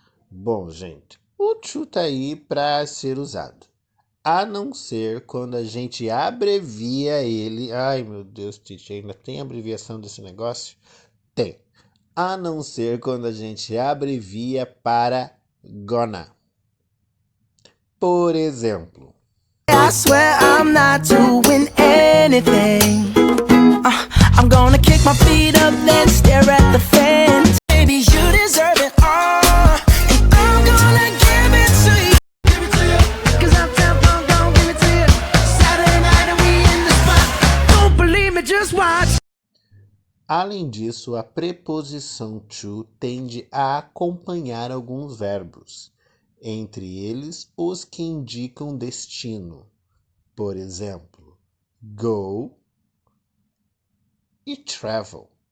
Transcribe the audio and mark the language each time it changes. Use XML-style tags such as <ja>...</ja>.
<pt>Bom, gente, o to tá aí para ser usado. A não ser quando a gente abrevia ele. Ai, meu Deus, Titi, ainda tem abreviação desse negócio? Tem. A não ser quando a gente abrevia para gonna. Por exemplo,</pt> <en>I swear I'm not doing anything. I'm gonna kick my feet up, then stare at the fence. Baby, you deserve it all, and I'm gonna give it to you. Give it to you, 'cause I'm gonna give it to you. Saturday night and we in the spot. Don't believe me, just watch.</en> <pt>além disso, a preposição to tende a acompanhar alguns verbos, entre eles os que indicam destino. Por exemplo, go e travel.</pt>